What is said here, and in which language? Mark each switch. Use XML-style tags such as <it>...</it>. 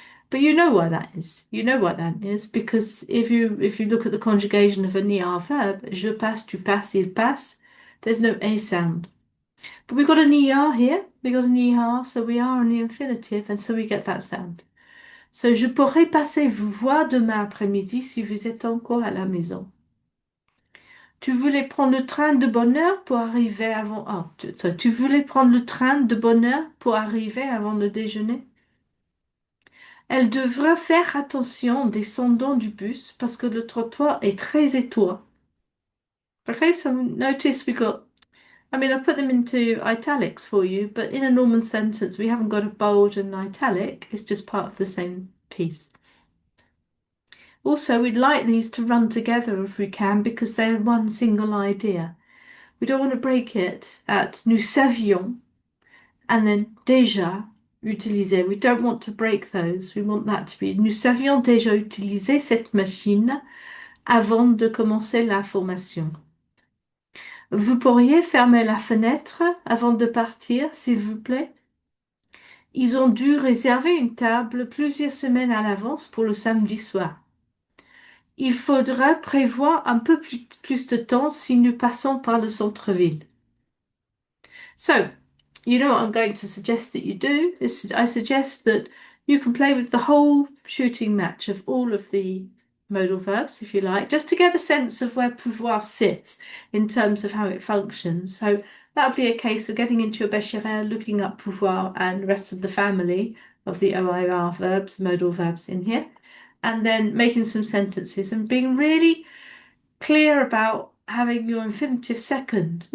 <en>But you know why that is. You know why that is because if you look at the conjugation of an ER verb,</en> <fr>je passe, tu passes, il passe,</fr> <en>there's no A sound. But we've got an ER here. We got an ER, so we are on the infinitive, and so we get that sound.</en> <fr>So je pourrais passer vous voir demain après-midi si vous êtes encore à la maison. Tu voulais prendre le train de bonne heure pour arriver avant. Tu voulais prendre le train de bonne heure pour arriver avant le déjeuner? Elle devra faire attention en descendant du bus parce que le trottoir est très étroit.</fr> <en>Okay, so notice I put them into italics for you, but in a normal sentence, we haven't got a bold and italic. It's just part of the same piece. Also, we'd like these to run together if we can because they're one single idea. We don't want to break it at</en> <fr>nous savions</fr> <en>and then</en> <fr>déjà utilisé.</fr> <en>We don't want to break those. We want that to be</en> <fr>nous savions déjà utiliser cette machine avant de commencer la formation. Vous pourriez fermer la fenêtre avant de partir, s'il vous plaît? Ils ont dû réserver une table plusieurs semaines à l'avance pour le samedi soir. Il faudra prévoir un peu plus de temps si nous passons par le centre-ville.</fr> <en>So, you know what I'm going to suggest that you do? I suggest that you can play with the whole shooting match of all of the modal verbs, if you like, just to get a sense of where pouvoir sits in terms of how it functions. So that would be a case of getting into your Becherel, looking up pouvoir and the rest of the family of the OIR verbs, modal verbs in here, and then making some sentences and being really clear about having your infinitive second.</en>